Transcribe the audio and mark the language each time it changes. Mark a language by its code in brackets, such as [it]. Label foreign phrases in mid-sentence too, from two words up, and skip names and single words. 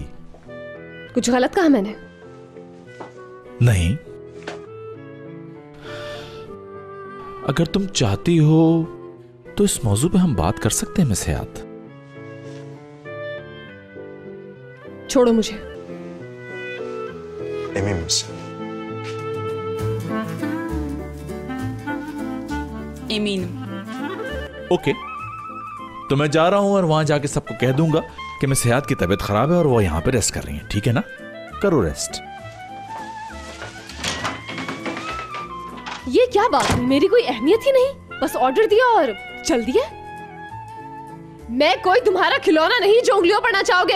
[hi] कुछ गलत कहा मैंने? नहीं, अगर तुम चाहती हो तो इस मौजू पे हम बात कर सकते हैं मिस हयात। छोड़ो मुझे। [tr] Emin misin? Eminim. [hi] ओके, तो मैं जा रहा हूं और वहां जाके सबको कह दूंगा कि मिस हयात की तबीयत खराब है और वो यहां पे रेस्ट कर रही हैं। ठीक है ना? करो रेस्ट। ये क्या बात हुई? मेरी कोई अहमियत ही नहीं, बस ऑर्डर दिया और चल दिया। मैं कोई तुम्हारा खिलौना नहीं जो उंगलियों पर नचाओगे।